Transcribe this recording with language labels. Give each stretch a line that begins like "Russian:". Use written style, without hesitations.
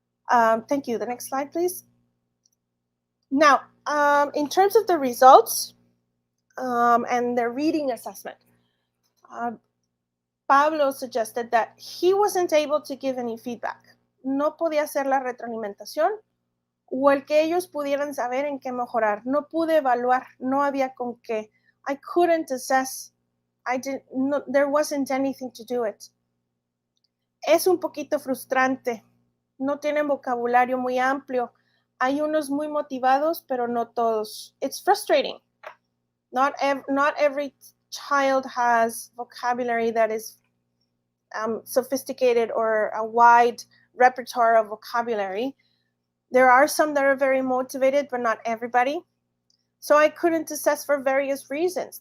English: Thank you. The next slide, please. Now, in terms of the results and the reading assessment, Pablo suggested that he wasn't able to give any feedback.
Spanish: No podía hacer la retroalimentación o el que ellos pudieran saber en qué mejorar. No pude evaluar, no había con qué.
English: I couldn't assess. There wasn't anything to do it.
Spanish: Es un poquito frustrante. No tienen vocabulario muy amplio. Hay unos muy motivados, pero no todos.
English: It's frustrating. Not every child has vocabulary that is sophisticated or a wide repertoire of vocabulary. There are some that are very motivated, but not everybody. So I couldn't assess for various reasons.